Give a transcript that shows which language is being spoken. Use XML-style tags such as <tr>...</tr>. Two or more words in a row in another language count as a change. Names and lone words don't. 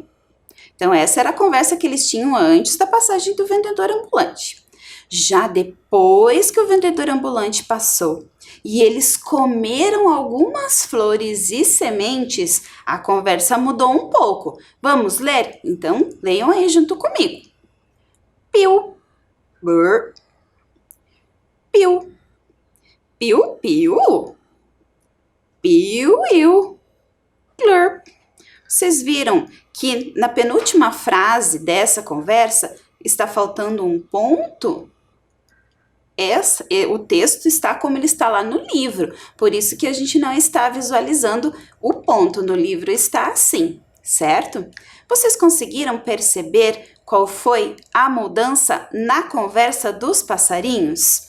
<pt>Então, essa era a conversa que eles tinham antes da passagem do vendedor ambulante. Já depois que o vendedor ambulante passou e eles comeram algumas flores e sementes, a conversa mudou um pouco. Vamos ler? Então, leiam aí junto comigo. Piu, brr, piu, piu, piu, piu, piu, glurp. Vocês viram que na penúltima frase dessa conversa está faltando um ponto? O texto está como ele está lá no livro, por isso que a gente não está visualizando o ponto. No livro está assim, certo? Vocês conseguiram perceber qual foi a mudança na conversa dos passarinhos?</pt>